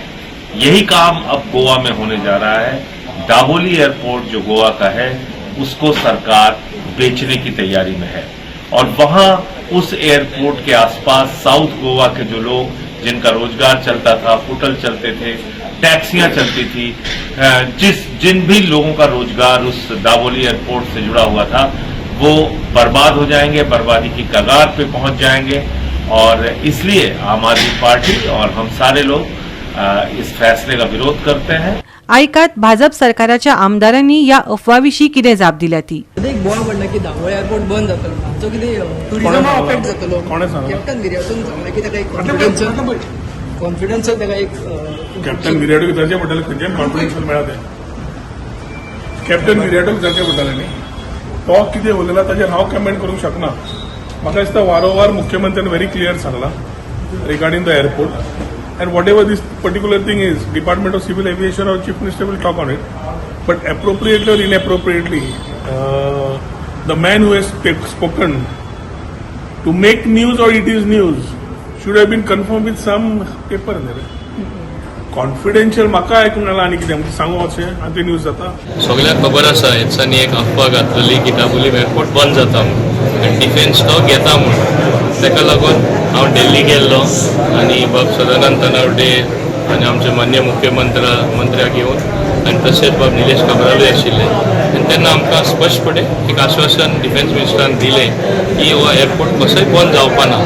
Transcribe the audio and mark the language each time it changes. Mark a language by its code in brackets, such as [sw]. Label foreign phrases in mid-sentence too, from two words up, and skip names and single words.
[hi] यही काम अब गोवा में होने जा रहा है. दाबोली एयरपोर्ट जो गोवा का है उसको सरकार बेचने की तैयारी में है और वहां उस एयरपोर्ट के आसपास साउथ गोवा के जो लोग जिनका रोजगार चलता था, होटल चलते थे, टैक्सियां चलती थी, जिन भी लोगों का रोजगार उस दाबोली एयरपोर्ट से जुड़ा हुआ था वो बर्बाद हो जाएंगे, बर्बादी की कगार पे पहुंच जाएंगे. और इसलिए आम आदमी पार्टी और हम सारे लोग इस फैसले का विरोध करते हैं. [kok] आयकात भाजप सरकाराच्या आमदारांनी या अफवाविशीं कितें जाप दिल्या ती. एक बोवाळ पडला की दाबोळी एअरपोर्ट बंद जातलो जो कितें टुरिझमा अफेक्ट जातलो. कॅप्टन विर्याटून सांगलें की ताका एक कॉन्फिडन्शियल ताका एक कॅप्टन विर्याटूक जावचें पडटलें खंयचें कॉन्फिडन्शियल मेळा तें कॅप्टन विर्याटूक जावचें पडटलें न्ही. तो कितें उलयला ताचेर हांव कमेंट करूंक शकना. म्हाका दिसता वारंवार मुख्यमंत्र्यान [en] very clear [kok] सांगला [en] regarding the airport. And whatever this particular thing is, Department of Civil Aviation or Chief Minister will talk on it. But appropriately or inappropriately, the man who has spoken to make news or it is news should have been confirmed with some paper. [kok] Confidential म्हाका आयकूंक नाला आनी कितें म्हणजे सांगू अशें आनी ते न्यूज जाता. सगळ्यांक खबर आसा हेच्यानी एक अफवा घातलेली की दाबोली एअरपोर्ट बंद जाता म्हणून आनी डिफेन्स तो घेता म्हणून. ताका लागून हांव दिल्ली गेल्लो आनी बाब सदानंद तनवडे आनी आमचे मान्य मंत्र्याक घेवन आनी तशेंच बाब निलेश काब्रालूय आशिल्ले आनी तेन्ना आमकां स्पश्टपणे एक आश्वासन डिफेन्स मिनिस्टरान दिलें की हो एअरपोर्ट कसोय बंद जावपा ना.